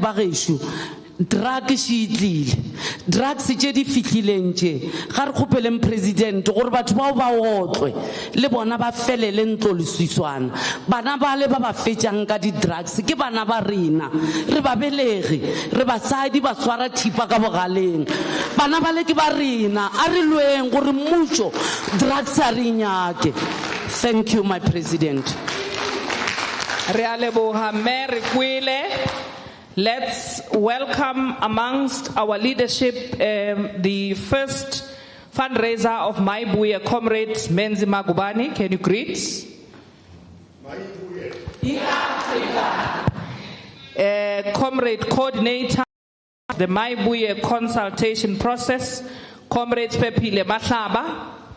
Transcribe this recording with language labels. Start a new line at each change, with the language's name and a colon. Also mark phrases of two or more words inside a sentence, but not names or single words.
Northern Sotho: ba geshu drug shitlile drugs tše di fihlileng tše ga re kgopeleng president gore batho bao ba otlwe le bona ba felele ntlolosiswana bana ba le ba ba fetšang ka di-drugs ke bana ba rena re ba belege re basadi ba swara thipa ka bogaleng bana ba le ke ba rena a re lweng gore mmušo drugs a re nyake.
English: Thank you, my president.
Northern Sotho: Re a leboga mme re kwele.
English: Let's welcome amongst our leadership the first fundraiser of Mayibuye, Comrades Menzi Magubane. Can you greet? Mayibuye. Comrade coordinator of the Mayibuye consultation process, Comrades Pepile Mahlaba.